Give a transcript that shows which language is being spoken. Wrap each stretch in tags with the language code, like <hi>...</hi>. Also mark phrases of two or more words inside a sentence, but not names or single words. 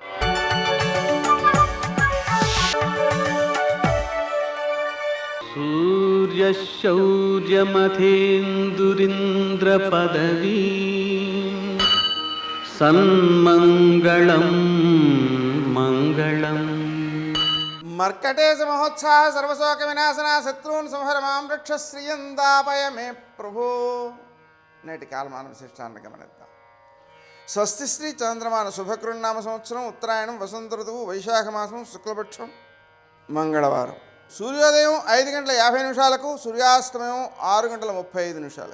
<sa>सूर्यशौर्यमथेन्दुरिन्द्रपदवी सन्मङ्गलं मङ्गलम्। मर्कटेश महोत्साह सर्वशोक विनाशना शत्रून् संहर मां रक्ष श्रियंदापय मे प्रभो।</sa> <te>నేటి కాలమాన విశిష్టాన్ని గమనిద్దాం. స్వస్తి శ్రీ చంద్రమాన శుభకృన్నామ సంవత్సరం ఉత్తరాయణం వసంత ఋతువు వైశాఖ మాసం శుక్లపక్షం మంగళవారం. సూర్యోదయం 5:50 సూర్యాస్తమయం 6:35.</te>